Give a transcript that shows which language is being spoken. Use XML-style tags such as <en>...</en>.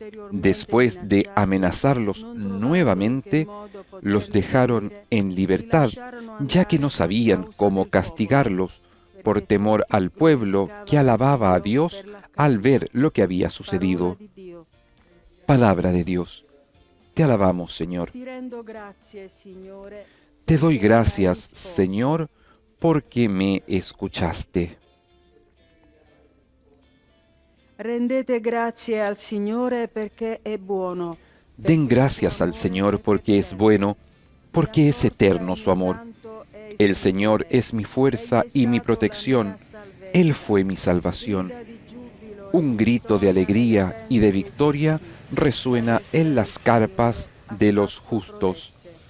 <es>Después de amenazarlos nuevamente, los dejaron en libertad, ya que no sabían cómo castigarlos, por temor al pueblo que alababa a Dios al ver lo que había sucedido. Palabra de Dios. Te alabamos, Señor. Te doy gracias, Señor, porque me escuchaste.</es> <it>Rendete grazie al Signore perché è buono.</it> <es>Den gracias al Señor porque es bueno, porque es eterno su amor. El Señor es mi fuerza y mi protección. Él fue mi salvación. Un grito de alegría y de victoria resuena en las carpas de los justos.</es>